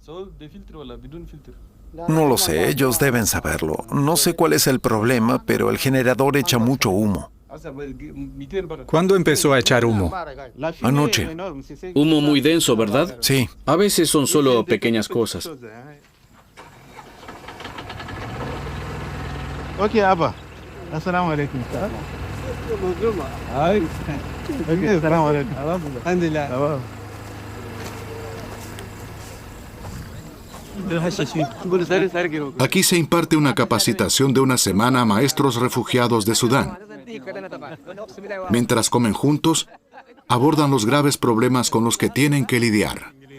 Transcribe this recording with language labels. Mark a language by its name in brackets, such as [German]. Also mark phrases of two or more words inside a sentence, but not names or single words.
[Spanish] No lo sé, ellos deben saberlo. No sé cuál es el problema, pero el generador echa mucho humo. ¿Cuándo empezó a echar humo? Anoche. Humo muy denso, ¿verdad? Sí. A veces son solo pequeñas cosas. Ok, Abba. [Arabic] السلام عليكم. السلام عليكم. [Spanish] Alhamdulillah. Aquí se imparte una capacitación de 1 semana a maestros refugiados de Sudán. Mientras comen juntos, abordan los graves problemas con los que tienen que lidiar.